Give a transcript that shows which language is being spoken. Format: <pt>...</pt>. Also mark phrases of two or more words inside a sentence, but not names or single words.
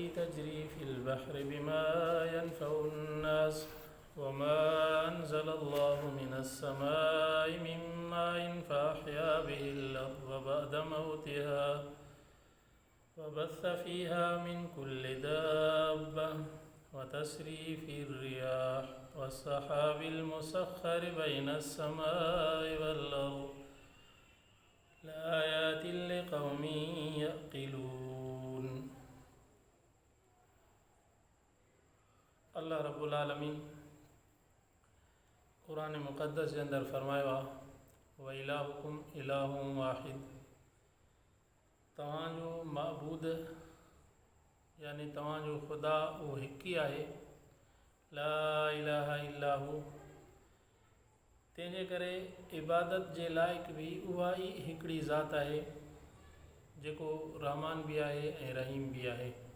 <ar>تجري في البحر بما ينفع الناس وما أنزل الله من السماء من ماء فأحيا به الأرض بعد موتها وبث فيها من كل دابة وتسريف الرياح والسحاب المسخر بين السماء والأرض لآيات لقوم يعقلون. الله رب العالمين</ar> <sd>क़ुरान मुक़द्दस जे अंदरि फ़रमायो आहे</sd> <ar>وإلهكم إله واحد,</ar> <sd>तव्हांजो माबूद यानी तव्हांजो ख़ुदा उहो हिकु ई आहे,</sd> <ar>لا إله إلا هو,</ar> <sd>तंहिंजे करे इबादत जे लाइक़ बि उहा ई हिकिड़ी ज़ात आहे जेको रहमान बि आहे ऐं रहीम बि आहे।</sd>